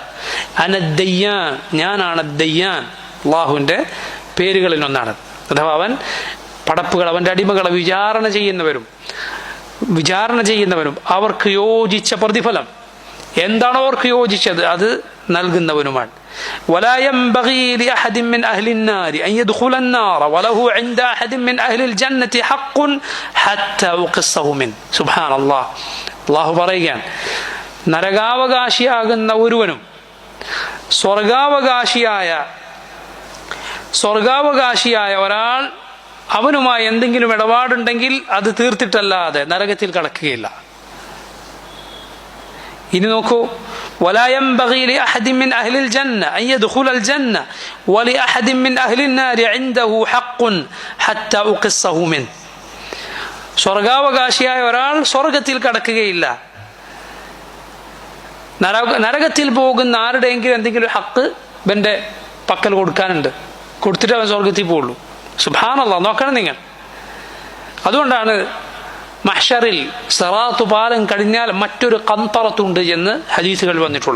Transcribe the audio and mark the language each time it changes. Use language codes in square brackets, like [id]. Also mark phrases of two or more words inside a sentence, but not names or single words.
[ml] അനദ്ദയ്യാൻ, ഞാനാണ് ദയ്യാൻ. അള്ളാഹുവിൻ്റെ പേരുകളിൽ ഒന്നാണ്. അഥവാ അവൻ പടപ്പുകൾ, അവൻ്റെ അടിമകളെ വിചാരണ ചെയ്യുന്നവനും അവർക്ക് യോജിച്ച പ്രതിഫലം എന്താണോ അവർക്ക് യോജിച്ചത് അത് നൽകുന്നവനുമാണ്. [ar] ولا ينبغي لأحد من أهل النار أن يدخل النار وله عند أحد من أهل الجنة حق حتى أقصه منه. سبحان الله. [ml] അല്ലാഹു പറയുകയാണ്, നരകാവകാശിയാകുന്ന ഒരുവനും സ്വർഗാവകാശിയായ ഒരാൾ അവനുമായി എന്തെങ്കിലും ഇടപാടുണ്ടെങ്കിൽ അത് തീർത്തിട്ടല്ലാതെ നരകത്തിൽ കടക്കുകയില്ല. ഇനി നോക്കൂ, [ar] ولا ينبغي لأحد من أهل الجنة أن يدخل الجنة ولأحد من أهل النار عنده حق حتى أقصه منه. [ml] സ്വർഗാവകാശിയായ ഒരാൾ സ്വർഗത്തിൽ കടക്കുകയില്ല. നരകത്തിൽ പോകുന്ന ആരുടെയെങ്കിലും എന്തെങ്കിലും ഹക്ക് ഇവന്റെ പക്കൽ കൊടുക്കാനുണ്ട്, കൊടുത്തിട്ട് അവൻ സ്വർഗത്തിൽ പോകുള്ളൂ. സുബ്ഹാനല്ലാഹ്, നോക്കണം നിങ്ങൾ. അതുകൊണ്ടാണ് മഹ്ശറിൽ സിറാത്ത് പാലം കഴിഞ്ഞാൽ മറ്റൊരു ഖന്തറത്തുണ്ട് എന്ന് ഹദീസുകൾ വന്നിട്ടുള്ളത്.